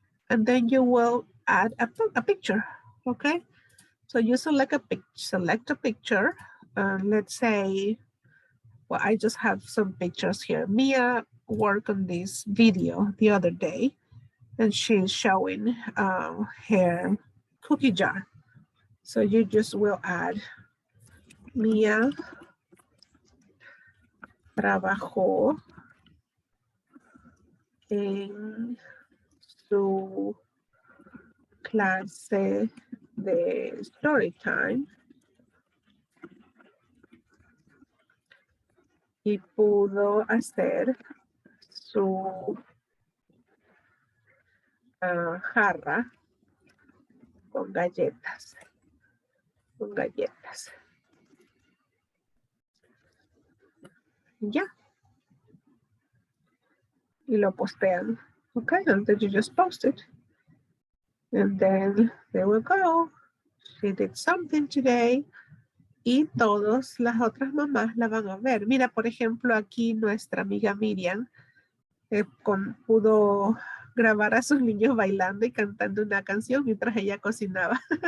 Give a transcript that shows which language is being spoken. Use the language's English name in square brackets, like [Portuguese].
[English] And then you will add a picture. Okay. So you select a picture. Let's say, well, I just have some pictures here. Mia worked on this video the other day, and she's showing her cookie jar. So you just will add Mia trabajó en su clase de story time [Spanish] y pudo hacer su jarra con galletas, con galletas. Ya, y lo postean. [English] Okay, and then you just post it. And then there we go. She did something today. [Spanish] Y todas las otras mamás la van a ver. Mira, por ejemplo, aquí nuestra amiga Miriam pudo grabar a sus niños bailando y cantando una canción mientras ella cocinaba.